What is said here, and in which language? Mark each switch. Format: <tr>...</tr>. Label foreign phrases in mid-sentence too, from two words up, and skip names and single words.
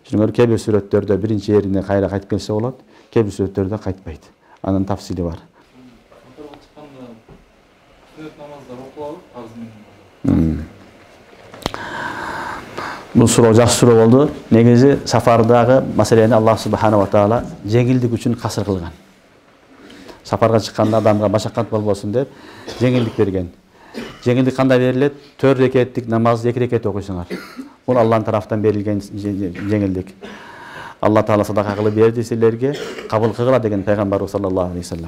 <ky>Ошоңор кээ бир сүрөттөрдө биринчи жерине кайра кайтып келсе болот, кээ бир сүрөттөрдө кайтпайт. Анын тафсили бар. Бул суроо жакшы суроо болду. Негизи сафардагы маселени</ky> <ar>الله سبحانه وتعالى</ar> <ky>жеңилдик үчүн касыр кылган. Сафарга чыкканда адамга машакат болбосун деп жеңилдик берген. Жеңилдик кандай берилет? 4 рекеттик намазды 2 рекет окуйсуңар. Бул Аллахтын тарафтан берилген жеңилдик. Алла таала садака кылып берди силерге, кабыл кылгыла деген пайгамбарыбыз</ky> <ar>صلى الله عليه وسلم.</ar>